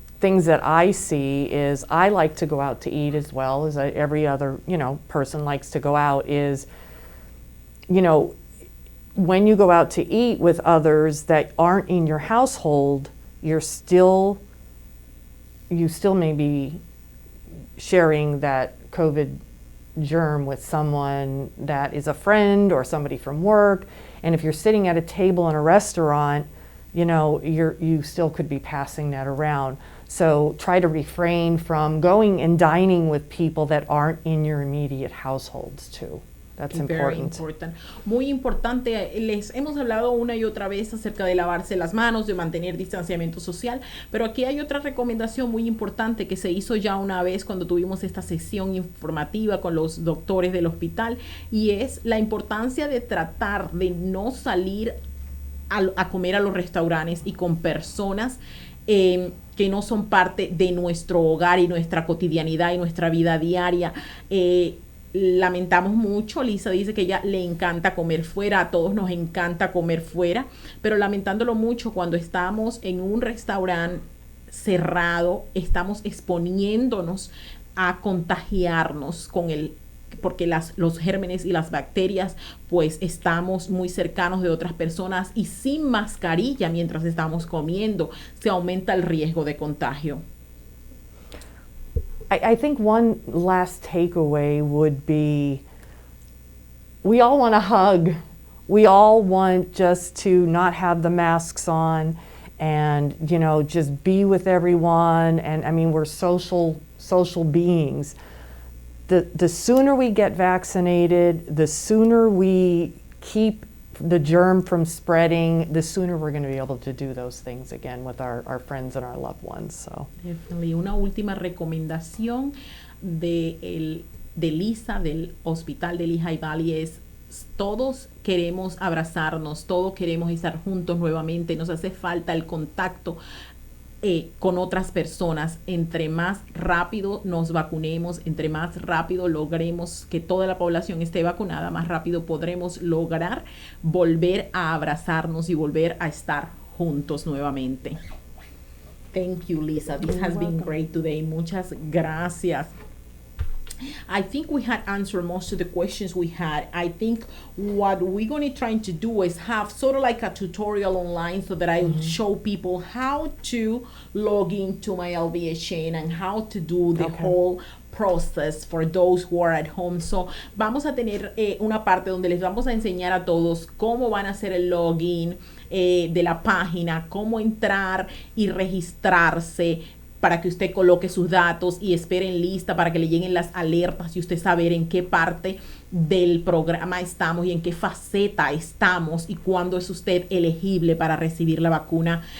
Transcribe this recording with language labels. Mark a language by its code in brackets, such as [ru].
[en] things that I see is I like to go out to eat as well as every other, person likes to go out is, when you go out to eat with others that aren't in your household, you still may be sharing that COVID germ with someone that is a friend or somebody from work. And if you're sitting at a table in a restaurant, you still could be passing that around. So try to refrain from going and dining with people that aren't in your immediate households too. That's Very important. important. [es] Muy importante, les hemos hablado una y otra vez acerca de lavarse las manos, de mantener distanciamiento social, pero aquí hay otra recomendación muy importante que se hizo ya una vez cuando tuvimos esta sesión informativa con los doctores del hospital, y es la importancia de tratar de no salir a comer a los restaurantes y con personas que no son parte de nuestro hogar y nuestra cotidianidad y nuestra vida diaria. Lamentamos mucho, Lisa dice que ella le encanta comer fuera, a todos nos encanta comer fuera, pero lamentándolo mucho, cuando estamos en un restaurante cerrado, estamos exponiéndonos a contagiarnos porque los gérmenes y las bacterias, pues estamos muy cercanos de otras personas y sin mascarilla mientras estamos comiendo, se aumenta el riesgo de contagio. [en] I think one last takeaway would be, we all want a hug. We all want just to not have the masks on and, just be with everyone. And I mean, we're social beings. The sooner we get vaccinated, the sooner we keep the germ from spreading, the sooner we're going to be able to do those things again with our friends and our loved ones. So. Definitely. [es] Una última recomendación de Lisa del hospital de Lehigh Valley es: todos queremos abrazarnos, todos queremos estar juntos nuevamente, nos hace falta el contacto con otras personas. Entre más rápido nos vacunemos, entre más rápido logremos que toda la población esté vacunada, más rápido podremos lograr volver a abrazarnos y volver a estar juntos nuevamente. [en] Thank you, Lisa. This has been great today. [es] Muchas gracias. [en] I think we had answered most of the questions we had. I think what we're going to try to do is have sort of like a tutorial online so that I show people how to log into my LVHN and how to do the whole process for those who are at home. So [es] vamos a tener una parte donde les vamos a enseñar a todos cómo van a hacer el login de la página, cómo entrar y registrarse, para que usted coloque sus datos y espere en lista para que le lleguen las alertas y usted saber en qué parte del programa estamos y en qué faceta estamos y cuándo es usted elegible para recibir la vacuna.